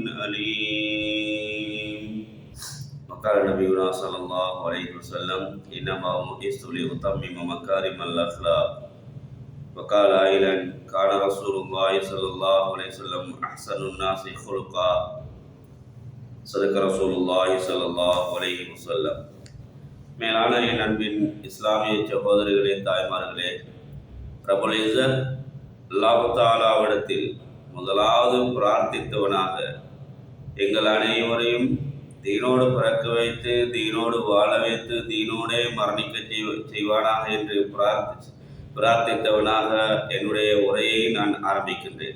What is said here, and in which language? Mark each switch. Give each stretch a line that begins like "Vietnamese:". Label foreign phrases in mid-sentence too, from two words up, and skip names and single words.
Arabic: عليم وقال نبينا صلى الله عليه وسلم إنما بعثت لأتمم مكارم الأخلاق وقال أيضا كان رسول الله صلى الله عليه وسلم أحسن الناس خلقا صدق رسول الله صلى الله عليه وسلم.
Tamil: மேலான என் அன்பின் இஸ்லாமிய சகோதரர்களே, தாய்மார்களே,
Arabic: رب العزة
Tamil: அல்லாஹ் தஆலாவிடத்தில் முதலாவது பிரார்த்தித்தவனாக எங்கள் அனைவரையும் தீனோடு பிறக்க வைத்து தீனோடு வாழ வைத்து தீனோடே மரணிக்க செய்வானாக என்று பிரார்த்தித்தவனாக என்னுடைய உரையை நான் ஆரம்பிக்கின்றேன்.